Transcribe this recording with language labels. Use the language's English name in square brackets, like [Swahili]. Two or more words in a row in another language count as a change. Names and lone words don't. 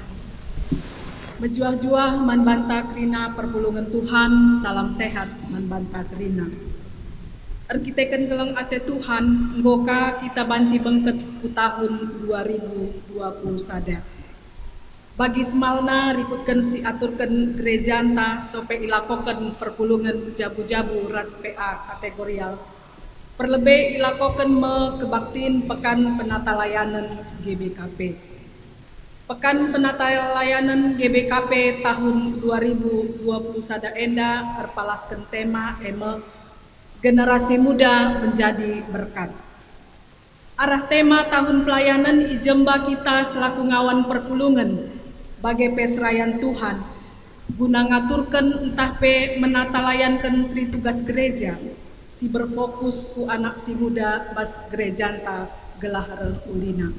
[Batak Karo] menjuah-juah man banta krina perpulungan Tuhan [Indonesian] salam sehat [Batak Karo] man banta krina arkiteken keleng ate Tuhan nggoka kita banci bengket ku tahun 2020 sada bagi semalna rikutkan si aturkan gerejanta sope ilakokan perpulungan jabu-jabu ras PA kategorial perlebih ilakokan me kebaktin pekan penata layanan GBKP. Pekan penata layanan GBKP tahun 2020 sada enda terpalaskan tema [Indonesian] generasi muda menjadi berkat. [Batak Karo] Arah tema tahun pelayanan ijemba kita selaku ngawan perpulungan bagai pesrayan Tuhan guna ngaturkan entah pe menata layankan tri tugas gereja si berfokus ku anak si muda bas gerejanta gelah ulina.